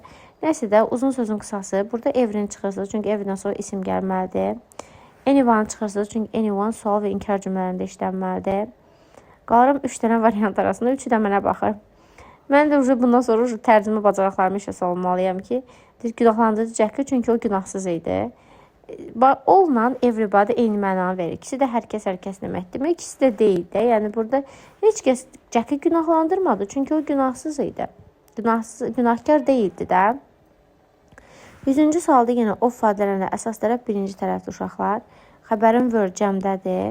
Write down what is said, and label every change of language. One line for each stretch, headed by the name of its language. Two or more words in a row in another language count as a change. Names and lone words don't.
Azerbaijani: Nəysə də uzun sözün qısası. Burada every'ni çıxırsınız, çünki every'dən sonra isim gəlməlidir. Anyone çıxırsınız, çünki anyone sual və inkar cümlələrində işlənməlidir. Qalıram 3 dənə variant arasında, 3-ü də mənə baxır. Mən də bundan sonra tərcümə bacarıqlarımı işə salmalıyam ki, günahlandırıcı Jack'i, çünki o günahsız idi. All-la everybody eyni mənanı verir. İkisi də hər kəs deməkdir. Demək, ikisi də deyil də. Yəni, burada heç kəs Jack'i günahlandırmadı, çünki o günahsız idi. Günahkar deyildi də. 100-cü sualda yenə of ifadələrində əsas tərəf birinci tərəfdir uşaqlar. Xəbərin were cəmdədir.